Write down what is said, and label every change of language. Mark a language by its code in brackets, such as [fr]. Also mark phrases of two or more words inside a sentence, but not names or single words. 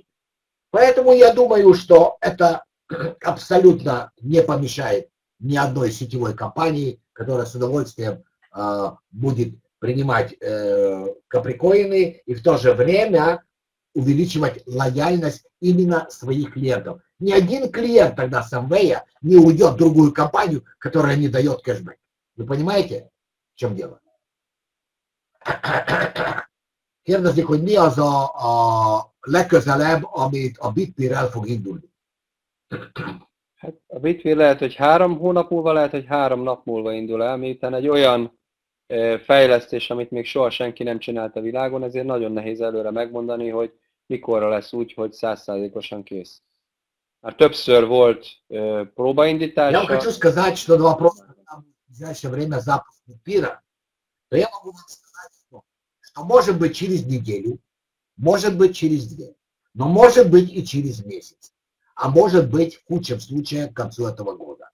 [ru] Поэтому я думаю, что это абсолютно не помешает ни одной сетевой компании, которая с удовольствием будет принимать каприкоины и в то же время увеличивать лояльность именно своих клиентов. Ни один клиент тогда с Amway не уйдет в другую компанию, которая не дает кэшбэк. Вы понимаете, в чем дело? [hu] Kérdezik, hogy mi az a legközelebb, amit a BitPeer el fog indulni. Hát a BitPeer lehet, hogy 3 hónap múlva, lehet, hogy 3 nap múlva indul el, miután egy olyan fejlesztés, amit még soha senki nem csinált a világon, ezért nagyon nehéz előre megmondani, hogy mikorra lesz úgy, hogy 100%-osan kész. Már többször volt [ru] Я вам [hu] próbaindítása. [ru] хочу сказать, что на вопрос, когда в ближайшее время запуск Битпира, то я могу вам сказать, что может быть через неделю, может быть через 2, но может быть и через месяц, а может быть в худшем случае к концу этого года.